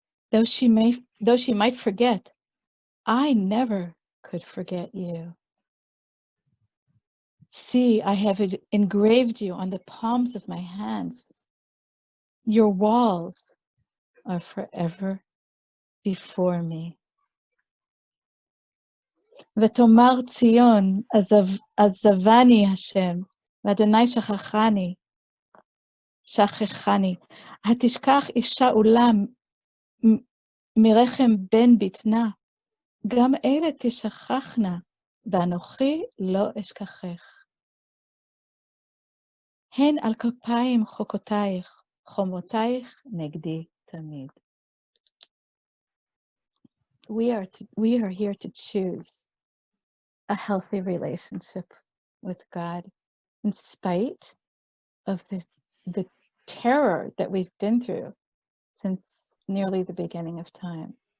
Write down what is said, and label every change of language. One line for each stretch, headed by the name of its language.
English: Though she might forget, I never could forget you. See, I have engraved you on the palms of my hands. Your walls are forever before me.
Hebrew: ותאמר ציון, עזבני השם, ואדוני שכחני. התשכח אישה אולם מרחם בן בטנה, גם אלה תשכחנה, ואנוכי לא אשכחך. הן על כפיים חוקותייך, חומותייך נגדי תמיד.
English: We are here to choose a healthy relationship with God in spite of the terror that we've been through since nearly the beginning of time.